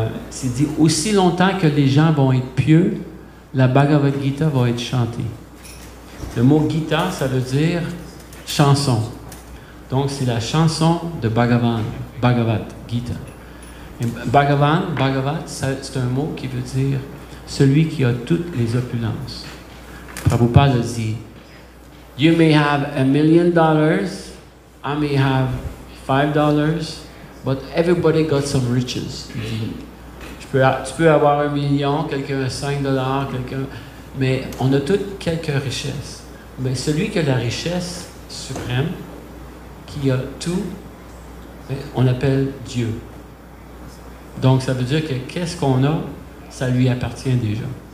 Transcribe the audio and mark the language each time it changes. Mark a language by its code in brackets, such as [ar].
[fr] C'est dit, aussi longtemps que les gens vont être pieux, la Bhagavad Gita va être chantée. Le mot Gita, ça veut dire chanson. Donc, c'est la chanson de Bhagavan, Bhagavad Gita. Et Bhagavat, c'est un mot qui veut dire celui qui a toutes les opulences. [en] Prabhupada dit, You may have $1 million, I may have $5, but everybody got some riches. [fr] Il dit, tu peux avoir $1 million, quelqu'un a $5, quelqu'un... Mais on a toutes quelques richesses. Mais celui qui a la richesse suprême, qui a tout, on l'appelle Dieu. Donc, ça veut dire que qu'est-ce qu'on a, ça lui appartient déjà.